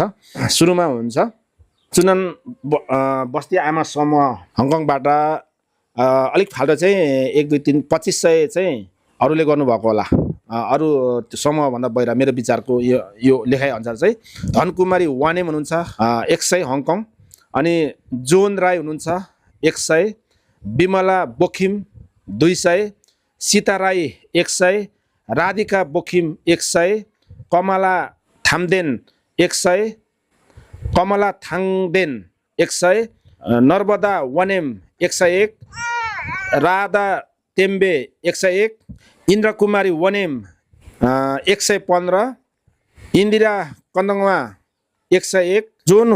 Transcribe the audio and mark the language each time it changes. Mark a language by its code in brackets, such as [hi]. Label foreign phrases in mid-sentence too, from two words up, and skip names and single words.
[ne] सुरुमा हुन्छ चुनान बस्ती आमा समूह हङकङबाट अलिक फाल्टो चाहिँ 1 2 3 2500 चाहिँ अरूले गर्नुभएको होला, अरू समूहभन्दा बाहिर मेरो विचारको यो लेखाइ अनुसार चाहिँ धनकुमारी वानेम हुनुहुन्छ 100 हङकङ, अनि जोन राई हुनुहुन्छ 100, विमला बोखिम 200, सीता राई 100, राधिका बोखिम 100, कमला थामदेन 100, कमला थाङदेन 100, नर्मदा वानेम 101, राधा टेम्बे 101, इन्द्र कुमारी वानेम 115, इन्दिरा कन्दङवा 101, जोन